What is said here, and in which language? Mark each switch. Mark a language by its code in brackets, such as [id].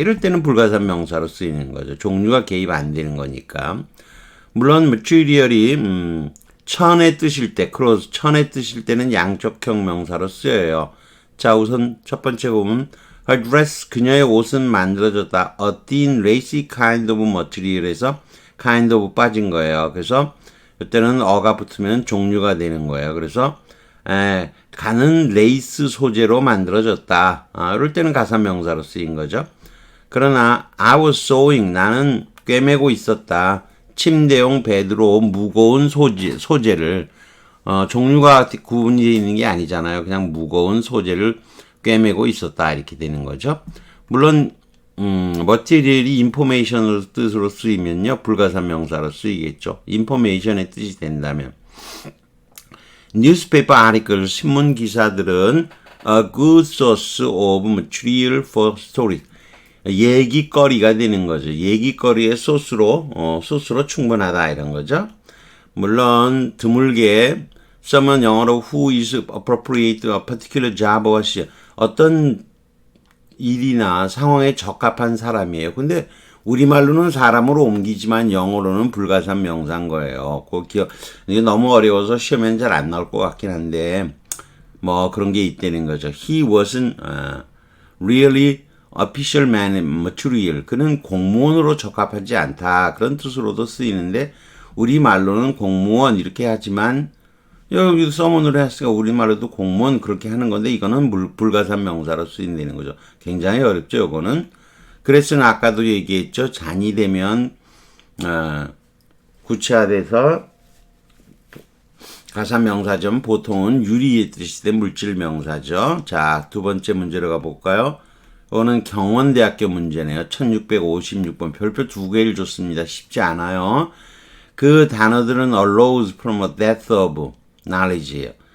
[ko] 이럴 때는 불가산명사로 쓰이는 거죠. 종류가 개입 안 되는 거니까. 물론 material이 천의 뜻일 때, 크로스 천의 뜻일 때는 양쪽형 명사로 쓰여요. 자, 우선 첫 번째 보면 [en] her dress [ko] 그녀의 옷은 만들어졌다. [en] A thin lacy kind of material [ko] 에서 kind of 빠진 거예요. 그래서 이때는 어가 붙으면 종류가 되는 거예요. 그래서 가는 레이스 소재로 만들어졌다. 이럴 때는 가산명사로 쓰인 거죠. 그러나 [en] I was sewing [ko] 나는 꿰매고 있었다. 침대용 베드로 무거운 소재를 종류가 구분이 되어 있는 게 아니잖아요. 그냥 무거운 소재를 꿰매고 있었다 이렇게 되는 거죠. 물론 material이 information을 뜻으로 쓰이면요 불가산 명사로 쓰이겠죠. information의 뜻이 된다면 [en] newspaper article [ko] 신문 기사들은 [en] a good source of material for stories [ko] 얘기거리가 되는 거죠. 얘기거리의 소스로 충분하다 이런 거죠. 물론 드물게 someone 영어로 [en] who is appropriate to a particular job or [ko] 어떤 일이나 상황에 적합한 사람이에요. 근데 우리말로는 사람으로 옮기지만 영어로는 불가산 명사인 거예요. 이게 너무 어려워서 시험에는 잘 안 나올 것 같긴 한데 그런 게 있다는 거죠. [en] He wasn't really official man material. [ko] 그는 공무원으로 적합하지 않다. 그런 뜻으로도 쓰이는데 우리말로는 공무원 이렇게 하지만 여기도 서문으로 했으니까 우리말로도 공무원 그렇게 하는 건데 이거는 불가산 명사로 쓰인다는 거죠. 굉장히 어렵죠. 이거는. 그래서는 아까도 얘기했죠. 잔이 되면 구체화돼서 가산 명사점 보통은 유리의 뜻이 된 물질 명사죠. 자, 두 번째 문제로 가볼까요? 이거는 경원대학교 문제네요. 1656번 별표 두 개를 줬습니다. 쉽지 않아요. 그 단어들은 [en] arose from a death of knowledge [ko] 예요.